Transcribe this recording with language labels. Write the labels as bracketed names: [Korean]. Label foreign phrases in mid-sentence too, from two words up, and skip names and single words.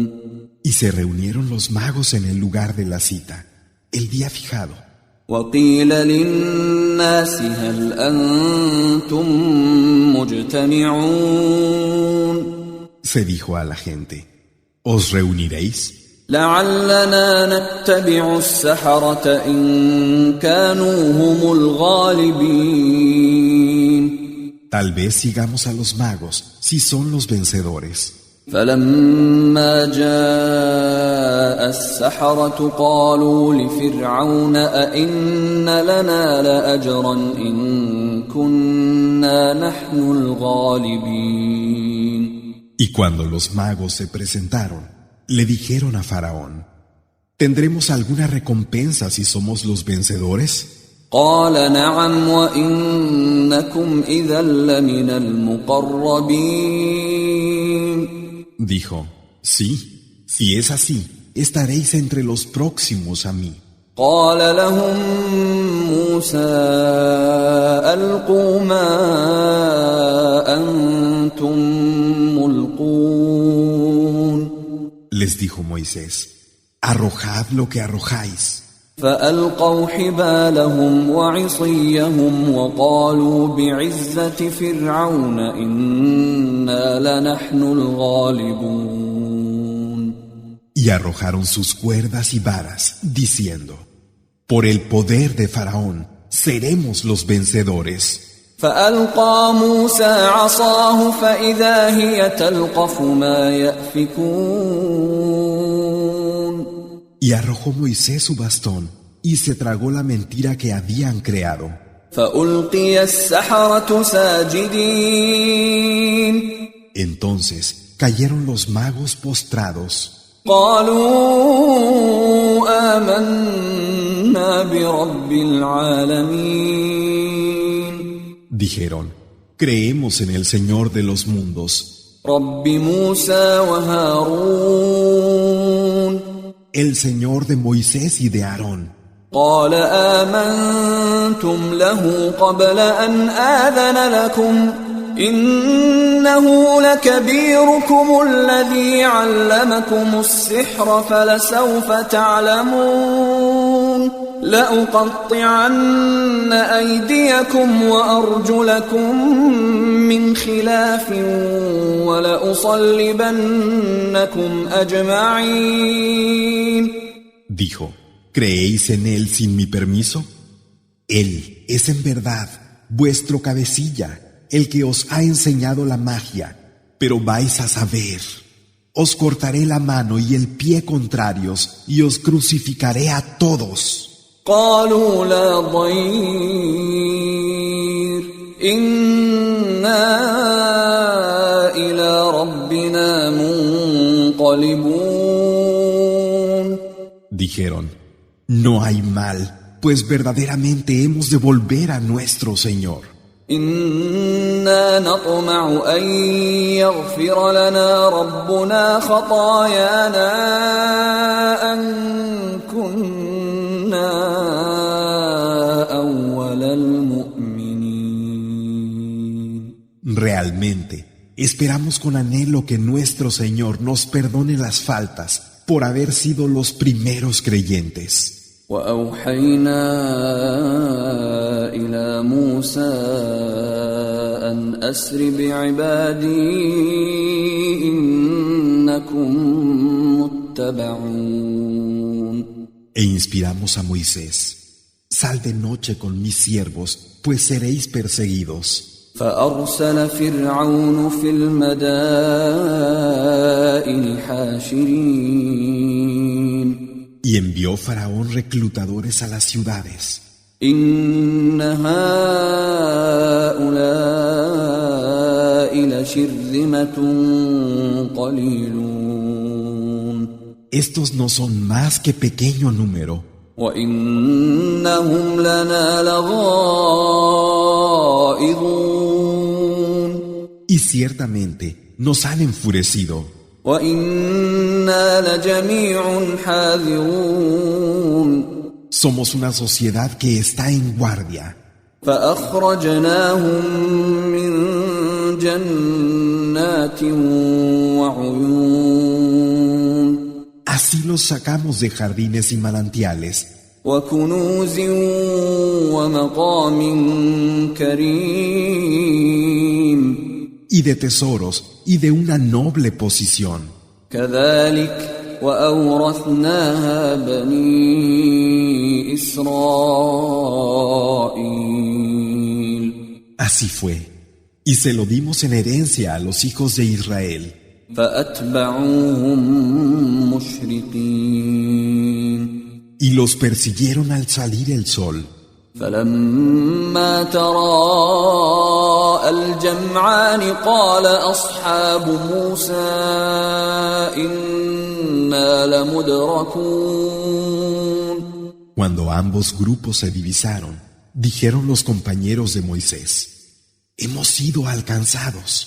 [Spanish] Y se reunieron los magos en el lugar de la cita, el día fijado. [Arabic] وقيل للناس هل أنتم مجتمعون [Spanish] Se dijo a la gente, ¿os reuniréis? [Arabic] لعلنا نتبع السحرة إن كانوا هم الغالبين [Spanish] Tal vez sigamos a los magos, si son los vencedores. [Arabic] فلما جاء السحرة قالوا لفرعون أئن لنا لأجرا إن كنا نحن الغالبين [Spanish] Y cuando los magos se presentaron, le dijeron a Faraón, ¿tendremos alguna recompensa si somos los vencedores? [Arabic] قال نعم وإنكم إذا لمن المقربين [Spanish] Dijo, sí, si es así, estaréis entre los próximos a mí. [Arabic] قال لهم موسى ألقوا ما أنتم ملقون [Spanish] Les dijo Moisés, arrojad lo que arrojáis. [Arabic] فألقوا حبالهم وعصيهم وقالوا بعزة فرعون إنا لنحن الغالبون [Spanish] Y arrojaron sus cuerdas y varas, diciendo, por el poder de Faraón, seremos los vencedores. [Arabic] فألقى موسى عصاه فإذا هي تلقف ما يأفكون [Spanish] Y arrojó Moisés su bastón, y se tragó la mentira que habían creado. [Arabic] فألقي السحرة ساجدين [Spanish] Entonces cayeron los magos postrados. [Arabic] قالوا آمنا برب العالمين [Spanish] Dijeron, creemos en el Señor de los mundos, [Arabic] رب موسى وهارون [Spanish] el Señor de Moisés y de Aarón. [Arabic] قال آمنتم له قبل أن آذن لكم إنه لكبيركم الذي علمكم السحر فلسوف تعلمون لأقطعن أيديكم وأرجلكم من خلاف ولأصلبنكم أجمعين. [Spanish] Dijo, ¿creéis en Él sin mi permiso? Él es en verdad vuestro cabecilla, el que os ha enseñado la magia, pero vais a saber. Os cortaré la mano y el pie contrarios y os crucificaré a todos. [Arabic] قالوا لا ضير إنا إلى ربنا منقلبون. [Spanish] Dijeron, no hay mal, pues verdaderamente hemos de volver a nuestro Señor. [Arabic] إنا نطمع أن يغفر لنا ربنا خطايانا أن كنا أول المؤمنين. [Spanish] Realmente, esperamos con anhelo que nuestro Señor nos perdone las faltas por haber sido los primeros creyentes. [Arabic] وأوحينا إلى موسى أن أسر بعبادي إنكم متبعون. [Spanish] E inspiramos a Moisés, sal de noche con mis siervos, pues seréis perseguidos. [Arabic] فأرسل فرعون في المدائن حاشرين. [Spanish] Y envió Faraón reclutadores a las ciudades. [Arabic] إن هؤلاء لشرذمة قليلون. [Spanish] Estos no son más que pequeño número. [Arabic] وإنهم لنا لغائظون. [Spanish] Y ciertamente nos han enfurecido. [Arabic] وإنا لجميع حاذرون. [Spanish] Somos una sociedad que está en guardia. [Arabic] فأخرجناهم من جنات وعيون. [Spanish] Así los sacamos de jardines y manantiales [Arabic] وكنوز ومقام كريم [Spanish] y de tesoros y de una noble posición. [Arabic] كذلك وأورثناها بني إسرائيل [Spanish] Así fue, y se lo dimos en herencia a los hijos de Israel. [Arabic] فأتبعوهم مشرقين [Spanish] Y los persiguieron al salir el sol. [Arabic] فلما تراءى الجمعان قال أصحاب موسى إنا لمدركون [Spanish] Cuando ambos grupos se divisaron, dijeron los compañeros de Moisés: hemos sido alcanzados.